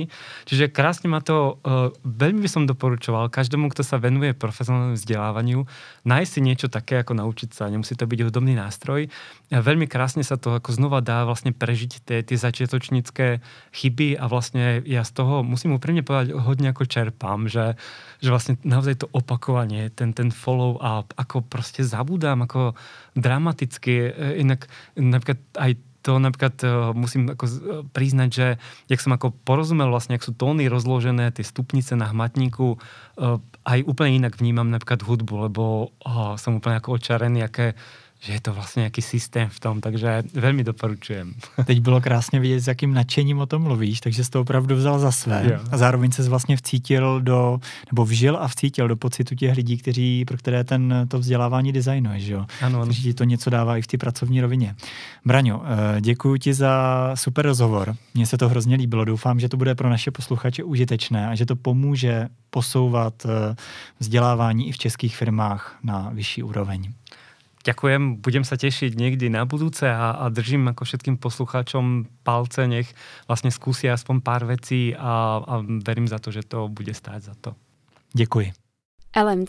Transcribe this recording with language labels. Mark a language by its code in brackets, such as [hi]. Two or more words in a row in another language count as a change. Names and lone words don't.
[sk] Čiže krásne ma to, veľmi by som doporučoval každému, kto sa venuje profesionálnemu vzdelávaniu, nájsť si niečo také, ako naučiť sa. Nemusí to byť hudobný nástroj. A veľmi krásne sa to ako znova dá vlastne prežiť tie začiatočnícke chyby a vlastne ja z toho, musím úprimne povedať, hodne ako čerpám, že vlastne naozaj to opakovanie, ten follow-up, ako proste zabúdam, ako dramaticky, inak napríklad aj to musím ako priznať, že jak som ako porozumel vlastne, jak sú tóny rozložené, tie stupnice na hmatníku, aj úplne inak vnímam napríklad hudbu, lebo som úplne ako očarený, že je to [cs] vlastně nějaký systém v tom, [sk] takže velmi doporučujem. [cs] Teď bylo krásně vidět, s jakým nadšením o tom mluvíš, takže jsi to opravdu vzal za své. Jo. A zároveň ses vlastně vžil a vcítil do pocitu těch lidí, pro které to vzdělávání designuješ, jo? Ano. Takže ti to něco dává i v té pracovní rovině. Braňo, děkuji ti za super rozhovor. Mně se to hrozně líbilo. Doufám, že to bude pro naše posluchače užitečné a že to pomůže posouvat vzdělávání i v českých firmách na vyšší úroveň. [sk] Ďakujem, budem sa tešiť niekdy na budúce a držím ako všetkým poslucháčom palce, nech vlastne skúsia aspoň pár vecí a verím za to, že to bude stáť za to.